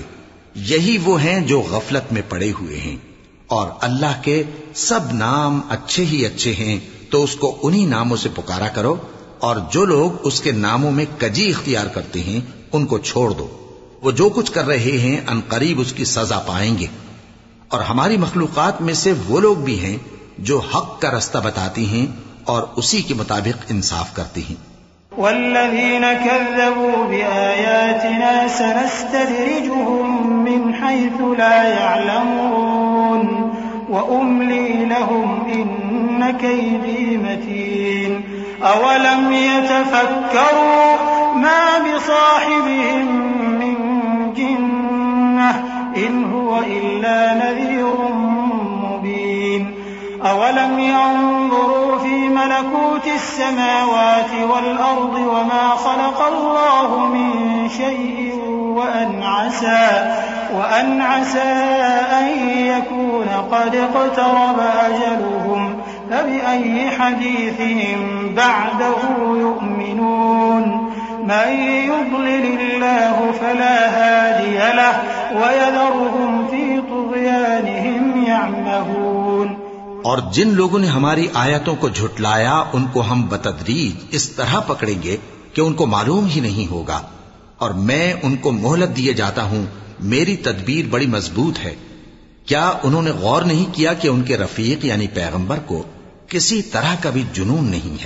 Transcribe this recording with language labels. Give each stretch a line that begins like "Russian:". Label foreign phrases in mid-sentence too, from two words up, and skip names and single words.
Urdu: یہی وہ ہیں جو غفلت میں پڑے ہوئے ہیں۔ اور اللہ کے سب نام اچھے ہی اچھے ہیں، تو اس کو انہی ناموں سے پکارا کرو، اور جو لوگ اس کے ناموں میں کجی اختیار کرتے ہیں ان کو چھوڑ دو. وہ جو کچھ کر رہے ہیں عنقریب اس کی سزا پائیں گے. اور ہماری مخلوقات میں سے وہ لوگ بھی ہیں جو حق کا راستہ بتاتی ہیں اور اسی کے مطابق انصاف کرتی ہیں.
Arabic: والذين كذبوا بآياتنا سنستدرجهم من حيث لا يعلمون و أملي لهم إن كيدي متين أولم يتفكروا ما بصاحبهم من جنة إن هو إلا نذير مبين أولم ينظروا في ملكوت السماوات والأرض وما خلق الله من شيء وأن عسى أن يكون قد اقترب أجلهم فبأي حديث بعده يؤمنون من يضلل الله فلا هادي له ويذرهم في طغيانهم يعمهون.
Urdu: اور جن لوگوں نے ہماری آیتوں کو جھٹلایا ان کو ہم بتدریج اس طرح پکڑیں گے کہ ان کو معلوم ہی نہیں ہوگا. اور میں ان کو مہلت دیے جاتا ہوں، میری تدبیر بڑی مضبوط ہے. کیا انہوں نے غور نہیں کیا کہ ان کے رفیق یعنی پیغمبر کو کسی طرح کا بھی جنون نہیں ہے?